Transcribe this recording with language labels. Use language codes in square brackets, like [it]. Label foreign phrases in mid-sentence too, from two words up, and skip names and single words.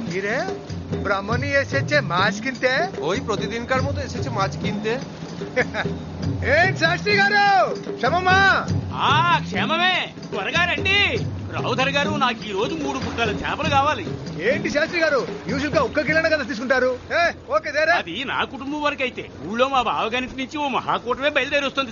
[bn] কিরে ব্রাহ্মণী এসেছে মাছ কিনতে? ওই প্রতিদিনকার মতো এসেছে মাছ কিনতে। [te] ఏం శాస్త్రి గారు క్షమమ్మా? క్షేమమే, త్వరగా రండి. రావుధర్ గారు, నాకు ఈ రోజు 3 బుక్కల చేపలు కావాలి. ఏంటి శాస్త్రి గారు, యూజువల్ గా 1 కిలోనే కదా తీసుకుంటారు? ఓకే దేరా. అది నా కుటుంబం వరకు అయితే, ఊళ్ళో మా బావగారి నుంచి ఓ మహాకూటమే బయలుదేరి వస్తుంది.